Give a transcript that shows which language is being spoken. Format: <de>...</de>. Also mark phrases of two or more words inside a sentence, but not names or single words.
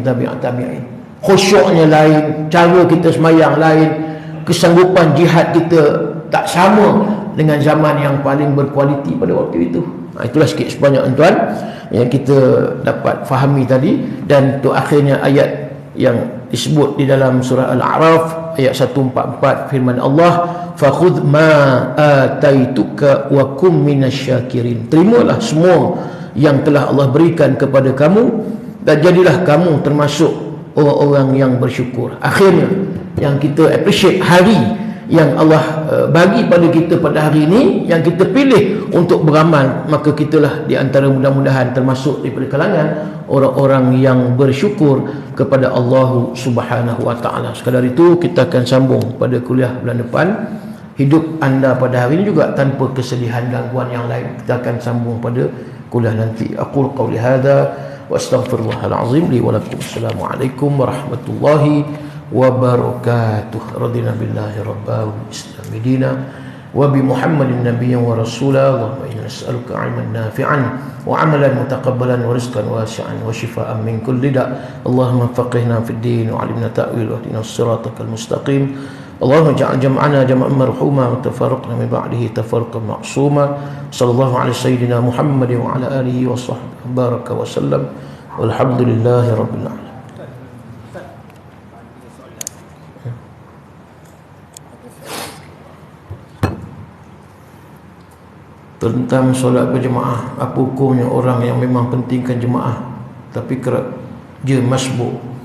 <ms>Khusyuknya lain, cara kita sembahyang lain, kesanggupan jihad kita tak sama dengan zaman yang paling berkualiti pada waktu itu. Itulah sikit sebanyak tuan yang kita dapat fahami tadi. Dan itu akhirnya ayat yang disebut di dalam surah Al-A'raf ayat 144, firman Allah,</ms> <ar>فخذ ما آتيتك وكن من الشاكرين.</ar> <ms>Terimalah semua yang telah Allah berikan kepada kamu dan jadilah kamu termasuk orang-orang yang bersyukur. Akhirnya yang kita appreciate hari yang Allah bagi pada kita pada hari ini, yang kita pilih untuk beramal, maka kitalah di antara mudah-mudahan termasuk daripada kalangan orang-orang yang bersyukur kepada Allah</ms> <ar>سبحانه وتعالى.</ar> <ms>Sekadar itu kita akan sambung pada kuliah bulan depan. Hidup anda pada hari ini juga tanpa kesedihan, gangguan yang lain. Kita akan sambung pada kuliah nanti.</ms> <ar>أقول قولي هذا وأستغفر الله العظيم لي ولكم. السلام عليكم ورحمة الله وبركاته. رضينا بالله ربا الإسلام دينا وبمحمد نبيا ورسولا. اللهم إنا نسألك علما نافعا وعملا متقبلا ورزقا واسعا وشفاء من كل داء'. اللهم فقهنا في الدين وعلمنا التأويل واهدنا الصراط المستقيم. اللهم اجعل جمعنا جمعا مرحوما وتفرقنا من بعده تفرقا معصوما. صلى الله على سيدنا محمد وعلى آله وصحبه وبارك وسلم. والحمد لله رب العالمين.</ar> <ms>Tentang solat berjemaah, apa hukumnya orang yang memang pentingkan jemaah tapi kerap dia masbuk?</ms>